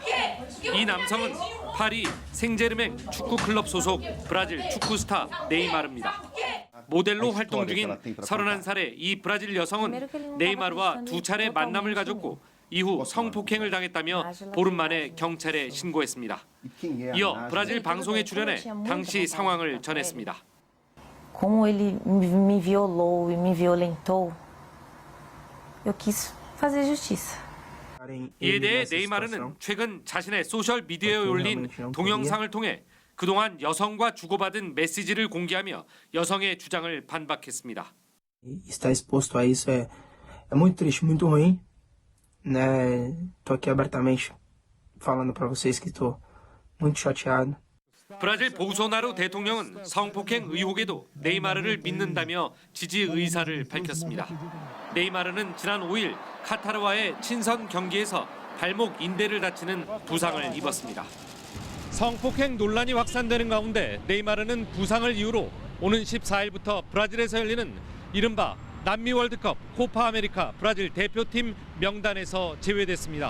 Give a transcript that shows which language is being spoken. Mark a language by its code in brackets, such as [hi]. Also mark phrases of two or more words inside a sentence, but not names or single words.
[ko] 이 남성은 파리 생제르맹 축구 클럽 소속 브라질 축구 스타 네이마르입니다. 모델로 활동 중인 31살의 이 브라질 여성은 네이마르와 2차례 만남을 가졌고 이후 성폭행을 당했다며 보름 만에 경찰에 신고했습니다. 이어 브라질 방송에 출연해 당시 상황을 전했습니다. [pt] Como ele me violou e me violentou, eu quis fazer justiça. [ko] 이에 대해 네이마르는 최근 자신의 소셜 미디어에 올린 동영상을 통해 그동안 여성과 주고받은 메시지를 공개하며 여성의 주장을 반박했습니다. [pt] Estar exposto a isso é muito triste, muito ruim, né? Tô aqui abertamente falando para vocês que tô muito chateado. [ko] 브라질 보우소나루 대통령은 성폭행 의혹에도 네이마르를 믿는다며 지지 의사를 밝혔습니다. 네이마르는 지난 5일 카타르와의 친선 경기에서 발목 인대를 다치는 부상을 입었습니다. 성폭행 논란이 확산되는 가운데 네이마르는 부상을 이유로 오는 14일부터 브라질에서 열리는 이른바 남미 월드컵 코파 아메리카 브라질 대표팀 명단에서 제외됐습니다.